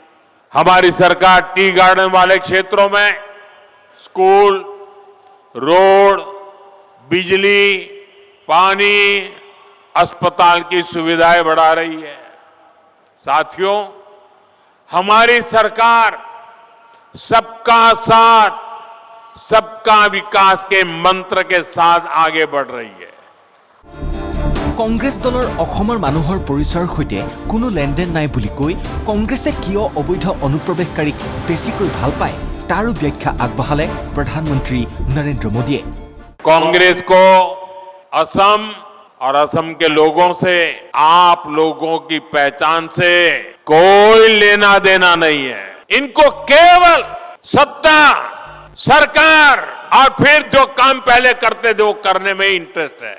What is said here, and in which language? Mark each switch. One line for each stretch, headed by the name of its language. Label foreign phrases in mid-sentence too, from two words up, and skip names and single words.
Hindi: हमारी सरकार टी गार्डन वाले क्षेत्रों में स्कूल, रोड, बिजली, पानी, अस्पताल की सुविधाएं बढ़ा रही है। साथियों, हमारी सरकार सबका साथ, सबका विकास के मंत्र के साथ आगे बढ़ रही है।
Assamese: কংগ্ৰেছ দলৰ অসমৰ মানুহৰ পৰিচয়ৰ সৈতে কোনো লেনদেন নাই বুলি কৈ কংগ্ৰেছে কিয় অবৈধ অনুপ্ৰৱেশকাৰীক বেছিকৈ ভাল পায় তাৰো ব্যাখ্যা আগবঢ়ালে প্ৰধানমন্ত্ৰী নৰেন্দ্ৰ মোদীয়ে।
Hindi: कांग्रेस को असम और असम के लोगों से, आप लोगों की पहचान से कोई लेना देना नहीं है। इनको केवल सत्ता, सरकार और फिर जो काम पहले करते थे वो करने में इंटरेस्ट है।